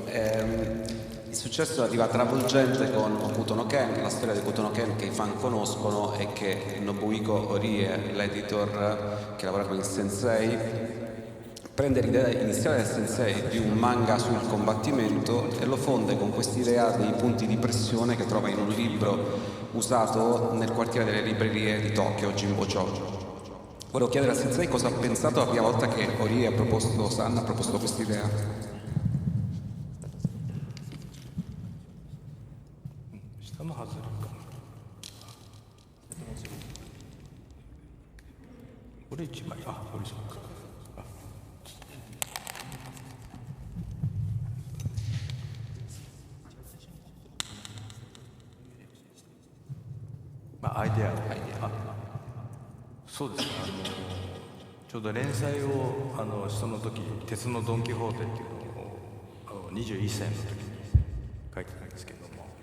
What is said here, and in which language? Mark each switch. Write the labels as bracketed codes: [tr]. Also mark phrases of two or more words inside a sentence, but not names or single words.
[it] Il successo arriva travolgente con Hokuto no Ken, la storia di Hokuto no Ken che i fan conoscono e che Nobuhiko Orie, l'editor che lavora con il sensei, prende l'idea iniziale del sensei di un manga sul combattimento e lo fonde con quest'idea dei punti di pressione che trova in un libro usato nel quartiere delle librerie di Tokyo, Jimbocho. Volevo chiedere al sensei cosa ha pensato la prima volta che Orie ha proposto, San ha proposto quest'idea. [ja] 下の外れかこれ1枚あこれそうかアイデアそうですねちょうど連載をその時鉄のドン・キホーテっていうのを21歳の時に書いてたんですけども